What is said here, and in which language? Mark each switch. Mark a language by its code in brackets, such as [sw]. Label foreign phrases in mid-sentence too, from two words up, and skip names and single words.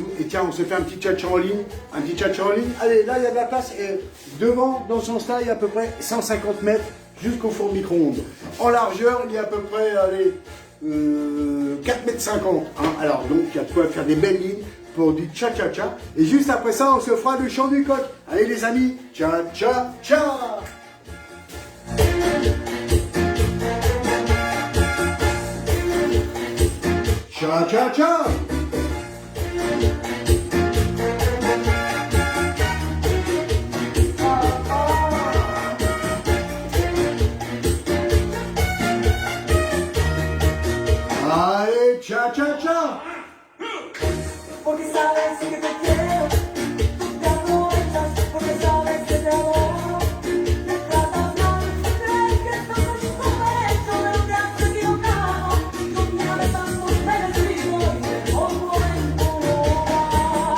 [fr] Et tiens, on se fait un petit tchatcha en ligne, allez, là il y a de la place, et devant, dans ce sens-là, il y a à peu près 150 mètres jusqu'au four micro-ondes. En largeur, il y a à peu près, allez, 4,50 mètres. Hein. Alors donc il y a de quoi faire des belles lignes pour du cha-cha-cha. Et juste après ça, on se fera le chant du coq. Allez les amis, cha-cha-cha. Cha-cha-cha. Allez, cha-cha-cha. [es] Porque sabes que te quiero, tú te aprovechas, porque sabes que te adoro. Me tratas mal, crees que todo es correcto, pero te has equivocado. No me hables tanto, merecido y te pongo en tu lugar.